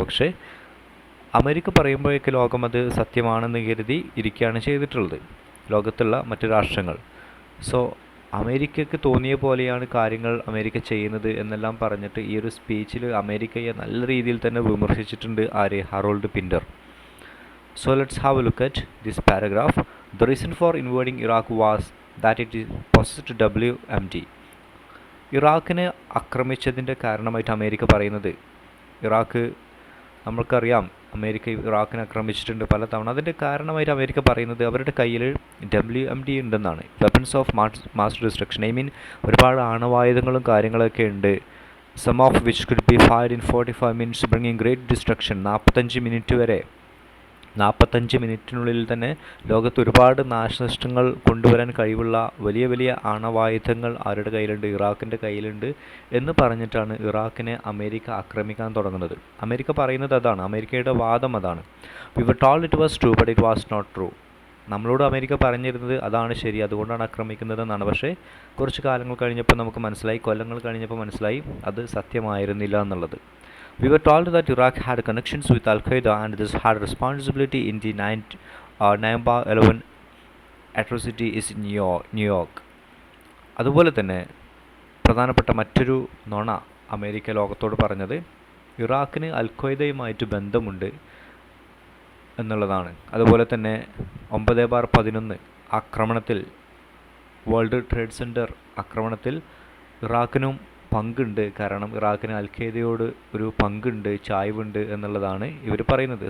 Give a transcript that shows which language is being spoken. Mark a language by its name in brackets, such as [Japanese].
[Malayalam] പക്ഷേ അമേരിക്ക പറയുമ്പോഴേക്ക് ലോകം അത് സത്യമാണെന്ന് കരുതി ഇരിക്കുകയാണ് ചെയ്തിട്ടുള്ളത്, ലോകത്തുള്ള മറ്റു രാഷ്ട്രങ്ങൾ. സോ അമേരിക്കയ്ക്ക് തോന്നിയ പോലെയാണ് കാര്യങ്ങൾ അമേരിക്ക ചെയ്യുന്നത് എന്നെല്ലാം പറഞ്ഞിട്ട് ഈ ഒരു സ്പീച്ചിൽ അമേരിക്കയെ നല്ല രീതിയിൽ തന്നെ വിമർശിച്ചിട്ടുണ്ട് ആര്? Harold Pinter. [English] So let's have a look at this paragraph. The reason for invading Iraq was that it possessed WMD. [Malayalam] ഇറാഖിനെ ആക്രമിച്ചതിൻ്റെ കാരണമായിട്ട് അമേരിക്ക പറയുന്നത്, ഇറാഖ് നമ്മൾക്കറിയാം അമേരിക്ക ഇറാഖിനെ ആക്രമിച്ചിട്ടുണ്ട് പല തവണ. അതിൻ്റെ കാരണമായിട്ട് അമേരിക്ക പറയുന്നത് അവരുടെ കയ്യിൽ WMD ഉണ്ടെന്നാണ്, weapons of mass destruction. [English] I mean [Malayalam] ഒരുപാട് ആണവായുധങ്ങളും കാര്യങ്ങളൊക്കെ ഉണ്ട്. [English] Some of which could be fired in 45 minutes bringing great destruction. [Malayalam] 45 minute വരെ, 45 മിനിറ്റിനുള്ളിൽ തന്നെ ലോകത്ത് ഒരുപാട് നാശനഷ്ടങ്ങൾ കൊണ്ടുവരാൻ കഴിവുള്ള വലിയ വലിയ ആണവായുധങ്ങൾ ആരുടെ കയ്യിലുണ്ട്? ഇറാഖിൻ്റെ കയ്യിലുണ്ട് എന്ന് പറഞ്ഞിട്ടാണ് ഇറാഖിനെ അമേരിക്ക ആക്രമിക്കാൻ തുടങ്ങുന്നത്. അമേരിക്ക പറയുന്നത് അതാണ്, അമേരിക്കയുടെ വാദം അതാണ്. [English] We were told it was true but it was not true. [Malayalam] നമ്മളോട് അമേരിക്ക പറഞ്ഞിരുന്നത് അതാണ് ശരി, അതുകൊണ്ടാണ് ആക്രമിക്കുന്നത് എന്നാണ്. പക്ഷേ കുറച്ച് കാലങ്ങൾ കഴിഞ്ഞപ്പോൾ നമുക്ക് മനസ്സിലായി, കൊല്ലങ്ങൾ കഴിഞ്ഞപ്പോൾ മനസ്സിലായി അത് സത്യമായിരുന്നില്ല എന്നുള്ളത്. [English] We were told that Iraq had connections with Al-Qaeda and this had responsibility in the November 11 atrocity is in New York. [Malayalam] അതുപോലെ തന്നെ പ്രധാനപ്പെട്ട മറ്റൊരു നുണ അമേരിക്ക ലോകത്തോട് പറഞ്ഞത് ഇറാഖിന് അൽ-ഖ്വയ്ദയുമായിട്ട് ബന്ധമുണ്ട് എന്നുള്ളതാണ്. അതുപോലെ തന്നെ 9/11 ആക്രമണത്തിൽ വേൾഡ് ട്രേഡ് സെൻറ്റർ ആക്രമണത്തിൽ ഇറാഖിനും പങ്കുണ്ട്, കാരണം ഇറാഖിന് അൽ-ഖ്വയ്ദയോട് ഒരു പങ്കുണ്ട്, ചായ്വുണ്ട് എന്നുള്ളതാണ് ഇവർ പറയുന്നത്.